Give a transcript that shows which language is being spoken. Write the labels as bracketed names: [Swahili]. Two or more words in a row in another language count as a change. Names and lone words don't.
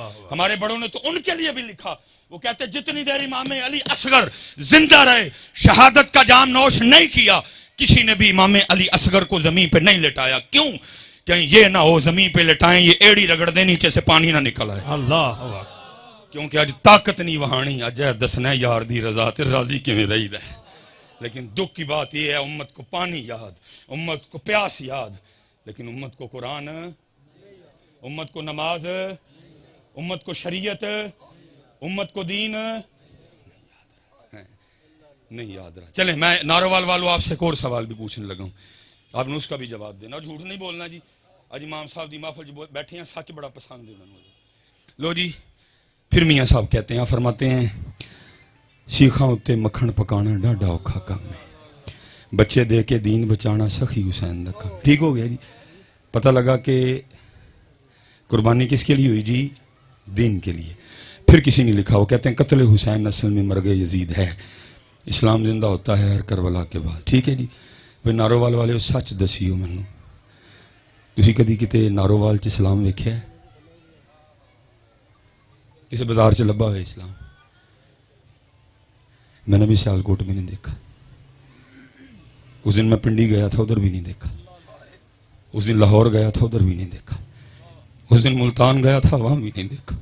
[Urdu] ہمارے بڑوں نے تو ان کے لیے بھی لکھا، وہ کہتے جتنی دیر امام علی اصغر زندہ رہے، شہادت کا جام نوش نہیں کیا، کسی نے بھی امام علی اصغر کو زمین پہ نہیں لٹایا. کیوں؟ کہ یہ نہ ہو زمین پہ لٹائیں یہ ایڑی رگڑ دے نیچے سے پانی نہ نکل آئے. اللہ [Punjabi] کیونکہ اج طاقت نہیں وہانی، اج دسنا یار دی رضا تے راضی کیویں رہی ہے. [Urdu] لیکن دکھ کی بات یہ ہے امت کو پانی یاد، امت کو پیاس یاد، لیکن امت کو قرآن، امت کو نماز، امت کو شریعت، امت کو دین نہیں یاد رہا. چلیں میں ناروال والوں آپ سے ایک اور سوال بھی پوچھنے لگا ہوں، آپ نے اس کا بھی جواب دینا، جھوٹ نہیں بولنا جی. [Punjabi] اج امام صاحب دی محفل جی بیٹھے ہیں، سچ بڑا پسند ہے انہوں نے. [Urdu] لو جی پھر میاں صاحب کہتے ہیں، فرماتے ہیں [Punjabi] سیخاں اتے مکھن پکانا ڈاڈا اوکھا کام ہے. بچے دے کے دین بچانا سخی حسین دا کام. [Urdu] ٹھیک ہو گیا جی. پتہ لگا کہ قربانی کس کے لیے ہوئی جی؟ دین کے لیے. پھر کسی نے لکھا, وہ کہتے ہیں قتل حسین اصل میں مرگ یزید ہے, اسلام زندہ ہوتا ہے ہر کربلا کے بعد. ٹھیک ہے جی. [Punjabi] وہ نارووال والے سچ دسیو مینوں, تسی کدی کتے نارووال چ اسلام ویکھیا ہے؟ کسی بازار چ لبا ہوئے اسلام؟ [Urdu] میں نے بھی سیالکوٹ میں نہیں دیکھا. اس دن میں پنڈی گیا تھا, ادھر بھی نہیں دیکھا. اس دن لاہور گیا تھا, ادھر بھی نہیں دیکھا. اس دن ملتان گیا تھا, وہاں بھی نہیں دیکھا.